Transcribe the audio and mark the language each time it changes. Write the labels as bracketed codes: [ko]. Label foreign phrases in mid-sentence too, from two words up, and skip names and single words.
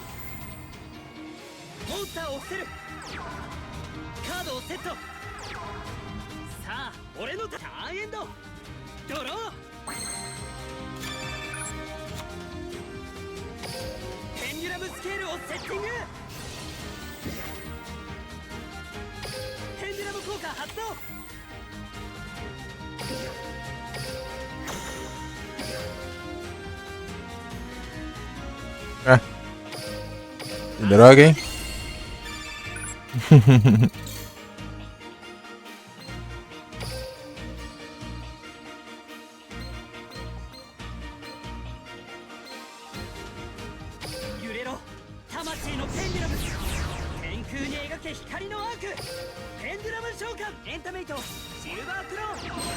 [ja] モンスターを伏せるカードをセットさあ俺のターンエンドドローペンデュラムスケールをセッティングペンデュラム効果発動 [pt] Ah. Que droga, hein? [ja] 揺れろ魂のペンデュラム天空に描け光のアークペンデュラム召喚エンタメイトシルバークロー